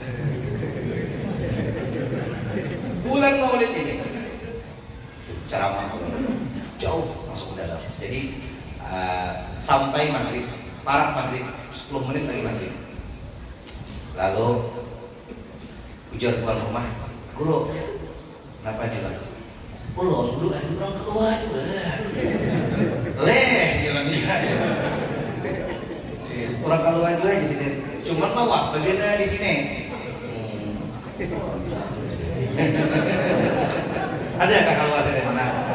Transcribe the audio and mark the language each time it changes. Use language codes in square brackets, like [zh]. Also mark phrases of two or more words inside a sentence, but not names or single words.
[id] Bulan Maulid ini ceramah jauh masuk ke dalam. Jadi sampai maghrib, parak maghrib, 10 menit lagi maghrib. [bjn] Lalu ujar tuan rumah, guru, kenapa nih bang? [id] Guru ada orang keluar juga. Jalan dia. Orang keluar juga aja sini. Cuman mawas bagiannya di sini. Ada kakak luas dari mana?